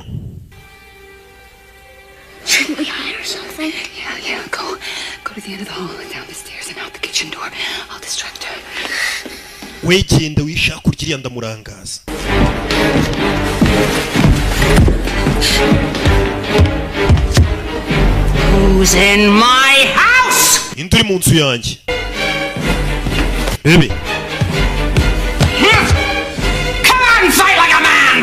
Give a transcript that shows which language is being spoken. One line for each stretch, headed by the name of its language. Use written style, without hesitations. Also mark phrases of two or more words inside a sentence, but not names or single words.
English: Shouldn't we hide or something? Yeah, go to the end of the hall, down the stairs, and out the kitchen door. I'll distract her.
Kinyarwanda: wegenda wishaka kurya iriya ndamurangaza
English: Who's in my house?
Kinyarwanda: inde uri mu nzu yanjye bebe
English: Come on, fight like a man.